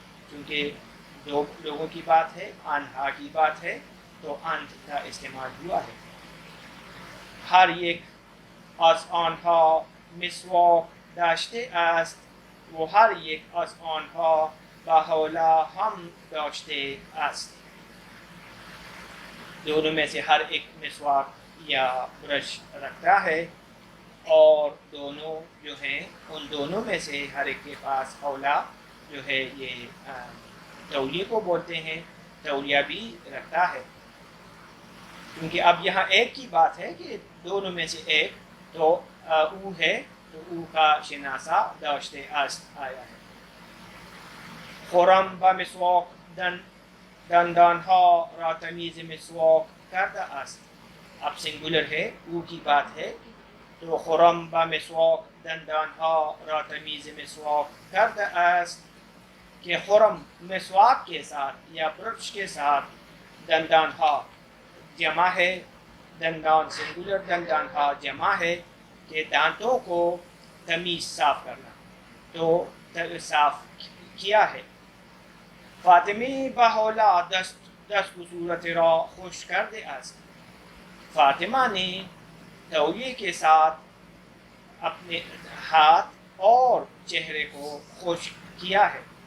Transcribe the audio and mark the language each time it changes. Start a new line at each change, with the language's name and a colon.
Urdu: کیونکہ دو لوگوں کی بات ہے, آنہا کی بات ہے, تو اند کا استعمال ہوا ہے.
Persian: ہر یک از آنها مسواک داشته است و هر یک از آنها بهولا هم داشته است.
Urdu: دونوں میں سے ہر ایک مسواک یا برش رکھتا ہے, اور دونوں جو ہیں ان دونوں میں سے ہر ایک کے پاس اولا جو ہے یہ تولیے کو بولتے ہیں, تولیہ بھی رکھتا ہے. کیونکہ اب یہاں ایک کی بات ہے کہ دونوں میں سے ایک, تو او ہے تو او کا شناسہ داشته است آیا ہے.
Persian: خرم با مسواک دندانها را تمیز مسواک کرده است.
Urdu: اب سنگولر ہے, او کی بات ہے, تو
Persian: خرم با مسواک دندانها را تمیز مسواک کرده است.
Urdu: کہ خرم مسواک کے ساتھ یا برش کے ساتھ دندان ہا جمع ہے، دندان سنگولر دندان ہا جمع ہے کہ دانتوں کو تمیز صاف کرنا، تو صاف کیا ہے۔
Persian: فاطمی بہولا دست صورت را خوش کرده است۔
Urdu: فاطمہ نے تولیے کے ساتھ اپنے ہاتھ اور چہرے کو خشک کیا ہے۔